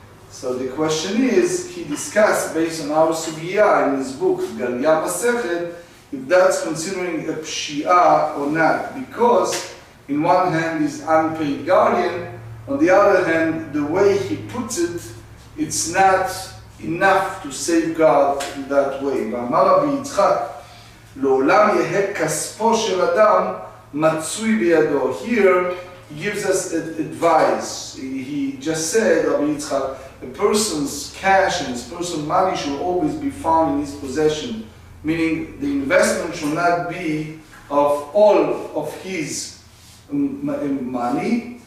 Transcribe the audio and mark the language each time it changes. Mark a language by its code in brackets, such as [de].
[en] So the question is, he discussed based on our sugya in his book, Galia Masechet, if that's considering a pshia or not, because in one hand is unpaid guardian, on the other hand, the way he puts it, it's not enough to safeguard in that way. [he] ואמר רבי יצחק, לעולם יהא כספו של אדם מצוי בידו. [en] Here, he gives us advice. He just said, Rabbi Yitzchak, a person's cash and his person's money should always be found in his possession, meaning the investment should not be of all of his money.